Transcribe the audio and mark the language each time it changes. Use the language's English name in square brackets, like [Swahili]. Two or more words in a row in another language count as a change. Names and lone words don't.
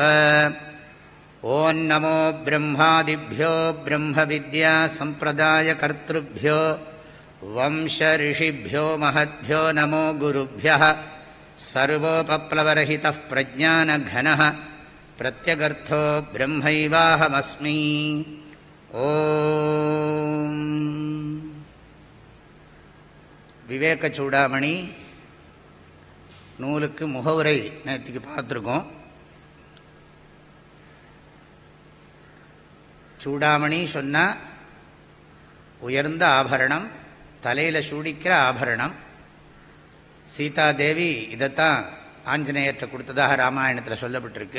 [Sanskrit] ॐ नमो ब्रह्मादिभ्यो ब्रह्मविद्या सम्प्रदायकर्तृभ्यो वंशऋषिभ्यो महद्भ्यो नमो गुरुभ्यः. सर्वोपप्लवरहितः प्रज्ञानघनः प्रत्यगर्थो ब्रह्मैवाहमस्मि. ஓம். [Tamil] விவேக சூடாமணி நூலுக்கு முகவுரை நேற்றுக்கு பார்த்துருக்கோம். சூடாமணி சொன்னால் உயர்ந்த ஆபரணம், தலையில் சூடிக்கிற ஆபரணம். சீதாதேவி இதைத்தான் ஆஞ்சநேயர்கிட்ட கொடுத்ததாக ராமாயணத்தில் சொல்லப்பட்டிருக்கு.